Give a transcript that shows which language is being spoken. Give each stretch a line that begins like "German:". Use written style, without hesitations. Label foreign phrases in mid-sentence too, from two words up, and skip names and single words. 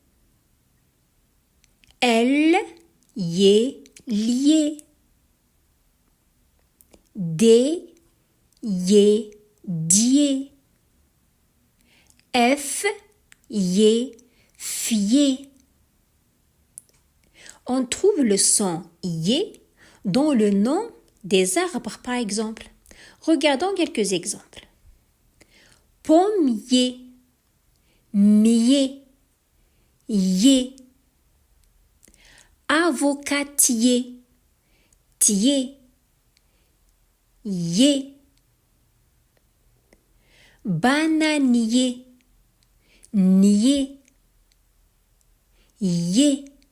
French: L, yé, lié. D, yé, dié. F, yé, fié. On trouve le son yé dans le nom des arbres, par exemple. Regardons quelques exemples. Pommier, mier, yé. Avocatier, tier, yé. Bananier, nier, yé.